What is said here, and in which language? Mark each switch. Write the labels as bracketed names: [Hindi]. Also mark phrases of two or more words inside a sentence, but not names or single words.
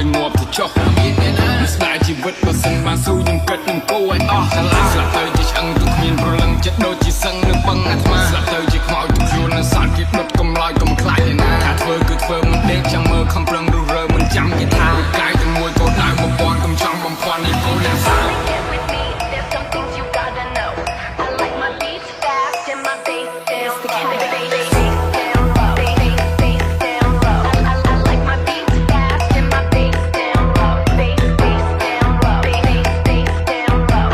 [Khmer] ងាប់ទៅចុះមានទេណាស្ដាយជីវិតបើសិនបានស៊ូខ្ញុំគិតនឹងគោឲ្យអស់ឆ្លាស្លាប់ទៅជាឆ្អឹងទៅគ្មានប្រលឹងចិត្តដូចជាសឹងនឹងបឹងអាត្មាស្លាប់ទៅជាខ្មោចទៅខ្លួននៅសត្វគេដុតកំឡោចកំខ្លាចឯណាថាធ្វើគឺធ្វើមិនដេកចាំមើលខំប្រឹងរុះរើមិនចាំគេថាកាយតែមួយកោដៅបំពន់កំចង់បំផន់នេះគោលអ្នកសា [English] My bass down low. Bass down low. Bass down low. I like my beats fast and my bass down low. Bass down low. Bass down low.